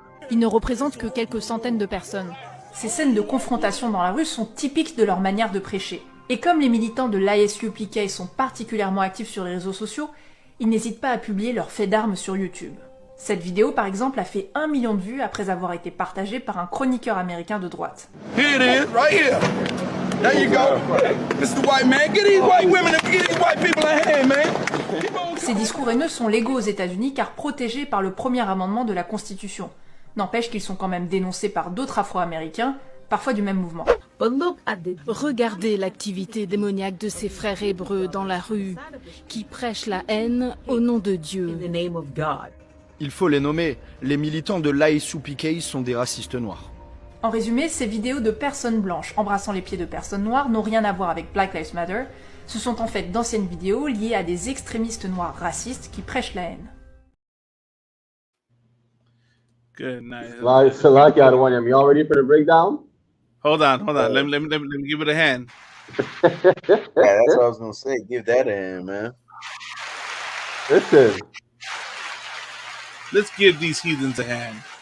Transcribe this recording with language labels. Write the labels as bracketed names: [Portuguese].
[French] Ils ne représentent que quelques centaines de personnes. Ces scènes de confrontation dans la rue sont typiques de leur manière de prêcher. Et comme les militants de l'ISUPK sont particulièrement actifs sur les réseaux sociaux, ils n'hésitent pas à publier leurs faits d'armes sur YouTube. Cette vidéo, par exemple, a fait 1 million de vues après avoir été partagée par un chroniqueur américain de droite. [English] Here it is, right here. There you go. Mr. White man, get these white women and get these white people a hand, man. [French] Ces discours haineux sont légaux aux États-Unis car protégés par le premier amendement de la Constitution. N'empêche qu'ils sont quand même dénoncés par d'autres Afro-Américains, parfois du même mouvement. Regardez l'activité démoniaque de ces frères hébreux dans la rue, qui prêchent la haine au nom de Dieu. Il faut les nommer. Les militants de l'ASUPK sont des racistes noirs. En résumé, ces vidéos de personnes blanches embrassant les pieds de personnes noires n'ont rien à voir avec Black Lives Matter. Ce sont en fait d'anciennes vidéos liées à des extrémistes noirs racistes qui prêchent la haine. [English] Good night. Salaki out of one. Y'all ready for the breakdown? Hold on. Let me give it a hand. Yeah, that's what I was gonna say. Give that a hand, man. Listen. Let's give these heathens a hand.